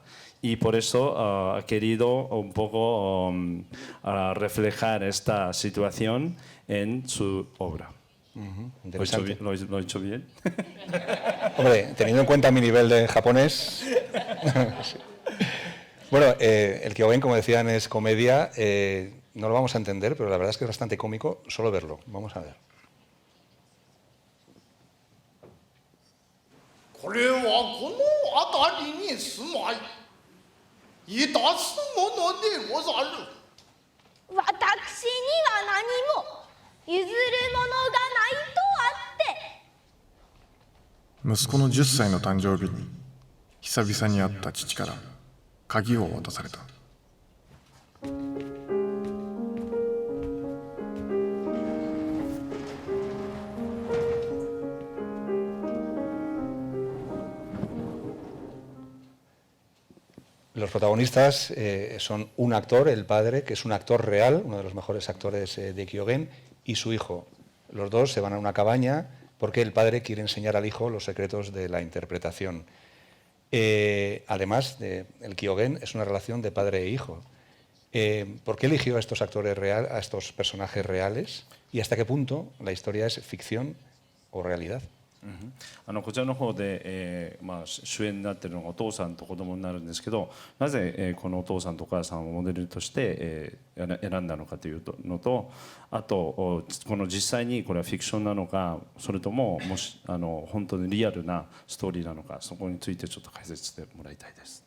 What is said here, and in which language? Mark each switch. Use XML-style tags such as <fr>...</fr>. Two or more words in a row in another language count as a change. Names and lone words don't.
<es>Y por eso ha querido un poco reflejar esta situación en su obra. ¿Lo he hecho bien? Hombre, teniendo en cuenta mi nivel de japonés... Sí. Bueno, el Kyogen, como decían, es comedia. No lo vamos a entender, pero la verdad es que es bastante cómico solo verlo. Vamos a ver.</es> <ja>これはこの辺りに住まいいたすものでござる。私には何も譲るものがないとあって。息子の10歳の誕生日に久々に会った父から鍵を渡された。</ja> <es>Los protagonistas son un actor, el padre, que es un actor real, uno de los mejores actores de Kyogen, y su hijo. Los dos se van a una cabaña porque el padre quiere enseñar al hijo los secretos de la interpretación. Además, el Kyogen es una relación de padre e hijo. ¿Por qué eligió a estos actores reales, a estos personajes reales? ¿Y hasta qué punto la historia es ficción o realidad?</es> <ja>こちらの方で、主演になっているのがお父さんと子供になるんですけど、なぜ、このお父さんとお母さんをモデルとして、選んだのかというのと、あとこの実際にこれはフィクションなのか、それとも本当にリアルなストーリーなのか、そこについてちょっと解説してもらいたいです。</ja>